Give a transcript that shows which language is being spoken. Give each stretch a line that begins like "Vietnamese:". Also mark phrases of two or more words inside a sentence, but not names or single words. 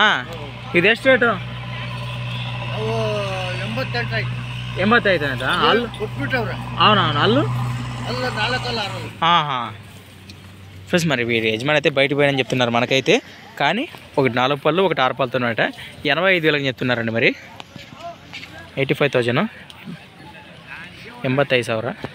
Kannada: ఇది ಎಷ್ಟು ರೇಟು? 85 ಅಂತ.
Telugu: ಅಲ್ಲು అవునవును. అల్లు ఫ్రెండ్స్ మరి వీరి యజమాని అయితే బయటకు పోయానని చెప్తున్నారు మనకైతే. కానీ ఒకటి 4 పళ్ళు ఒకటి 6 పళ్ళతో ఉన్నట 85,000 చెప్తున్నారండి. మరి 85,000 85,000.